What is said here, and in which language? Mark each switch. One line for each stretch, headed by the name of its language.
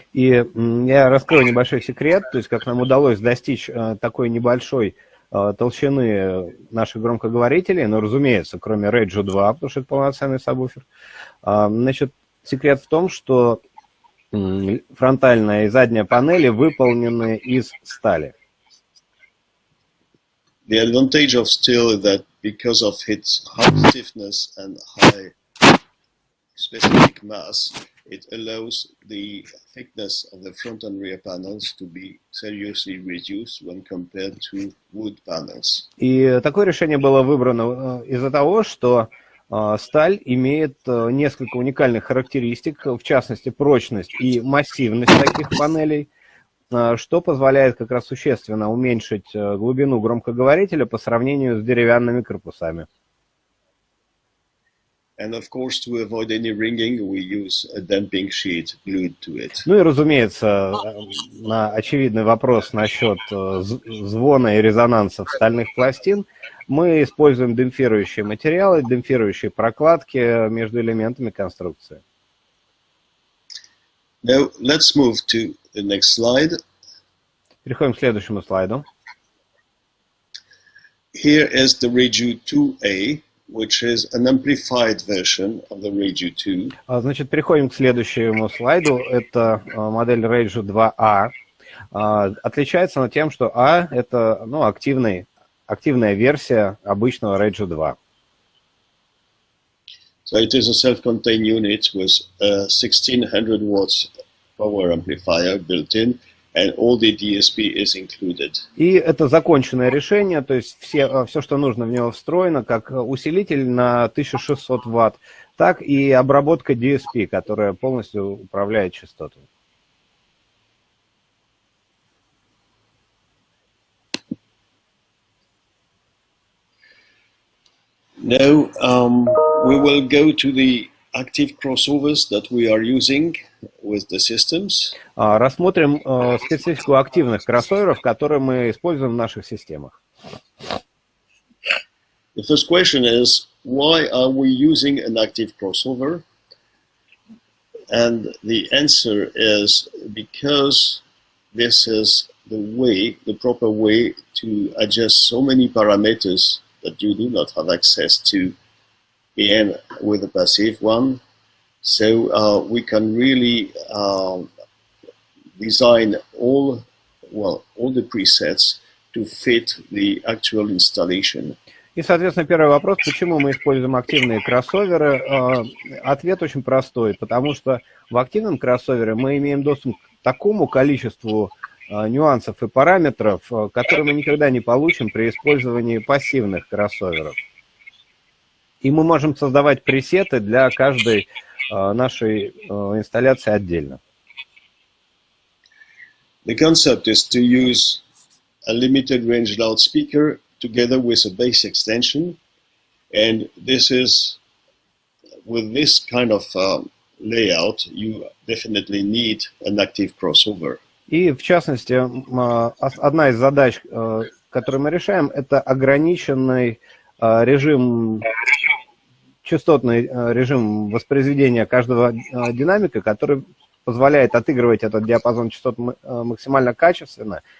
Russian: И я раскрою небольшой секрет, то есть как нам удалось достичь такой небольшой толщины наших громкоговорителей, но, разумеется, кроме Radio 2, потому что это полноценный сабвуфер. Значит, секрет в том, что фронтальная и задняя панели выполнены из стали.
English: The advantage of steel is that because of its high stiffness and high specific mass, it allows the thickness of the front and rear panels to be seriously reduced when compared to wood panels.
Russian: И такое решение было выбрано из-за того, что сталь имеет несколько уникальных характеристик, в частности, прочность и массивность таких панелей, что позволяет как раз существенно уменьшить глубину громкоговорителя по сравнению с деревянными корпусами.
English: And of course, to avoid any ringing, we use a damping sheet glued to it.
Russian: Ну и, разумеется, на очевидный вопрос насчет звона и резонансов стальных пластин, мы используем демпфирующие материалы, демпфирующие прокладки между элементами конструкции.
English: Now, let's move to the next slide.
Russian: Переходим к следующему слайду.
English: Here is the Radio 2A, which is an amplified version of the Radio 2.
Russian: Значит, переходим к следующему слайду. Это модель Radio 2A. Отличается она тем, что A – это активная версия обычного Radio 2.
English: So it is a self-contained unit with a 1600 watts power amplifier built in, and all the DSP is included.
Russian: И это законченное решение, то есть все, что нужно в него встроено, как усилитель на 1600 ватт, так и обработка DSP, которая полностью управляет частотами.
English: Now we will go to the active crossovers that we are using with the systems.
Russian: Рассмотрим специфику активных кроссоверов, которые мы используем в наших системах.
English: The first question is, why are we using an active crossover? And the answer is because this is the proper way to adjust so many parameters that you do not have access to with a passive one. So we can really design all the presets to fit the actual installation.
Russian: И, соответственно, первый вопрос, почему мы используем активные кроссоверы? Ответ очень простой, потому что в активном кроссовере мы имеем доступ к такому количеству нюансов и параметров, которые мы никогда не получим при использовании пассивных кроссоверов. И мы можем создавать пресеты для каждой нашей инсталляции отдельно.
English: The concept is to use a limited range loudspeaker together with a bass extension, and this is, with this kind of layout, you definitely need an active crossover.
Russian: И, в частности, одна из задач, которую мы решаем, это ограниченный режим, частотный режим воспроизведения каждого динамика, который позволяет отыгрывать этот диапазон частот максимально качественно.